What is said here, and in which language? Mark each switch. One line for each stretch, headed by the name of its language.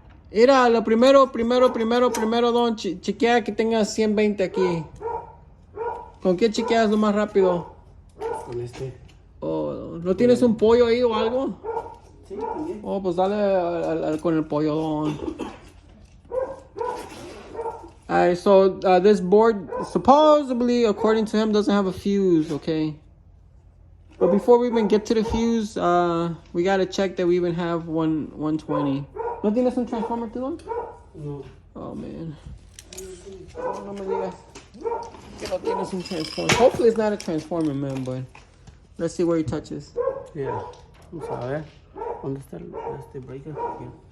Spanish: Mira, lo primero, Don, chequea que tengas 120 aquí. ¿Con qué chequeas lo más rápido? Con este. Oh, ¿no tienes un pollo ahí o algo? Sí, también. Oh, pues dale con el pollo, Don.
English: Alright, so this board supposedly, according to him, doesn't have a fuse, okay? But before we even get to the fuse, we gotta check that we even have 120.
Spanish: ¿No tienes un transformer, tú, Don? No.
English: Oh, man.
Spanish: No me digas que no tienes un transformer.
English: Hopefully it's not a transformer, man, but let's see where he touches.
Spanish: Yeah. Vamos a ver. ¿Dónde está este breaker? Aquí.